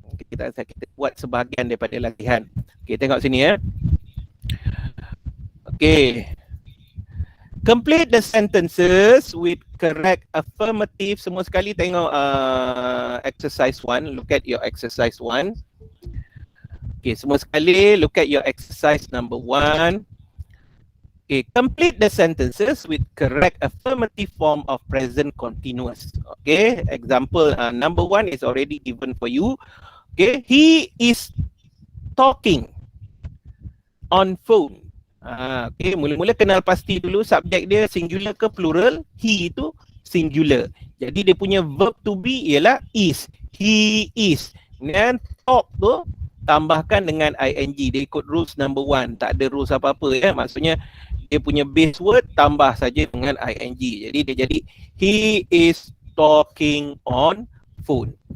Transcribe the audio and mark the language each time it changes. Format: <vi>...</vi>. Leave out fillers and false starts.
<ms>Kita buat sebahagian daripada latihan. Okay, tengok sini ya. Okay.</ms> <en>Complete the sentences with correct affirmative.</en> <ms>Semua sekali tengok exercise 1.</ms> <en>Look at your exercise 1. Okay,</en> <ms>semua sekali</ms> <en>look at your exercise number 1. Okay, complete the sentences with correct affirmative form of present continuous. Okay, example number 1 is already given for you. Okay, he is talking on phone.</en> <ms>Okay, mula-mula kenal pasti dulu subjek dia singular ke plural. He itu singular. Jadi dia punya verb to be ialah is.</ms> <en>He is.</en> <ms>Dan talk tu tambahkan dengan ing. Dia ikut rules number 1. Tak ada rules apa-apa ya. Maksudnya dia punya base word tambah saja dengan ing. Jadi dia jadi</ms> <en>he is talking on phone.</en>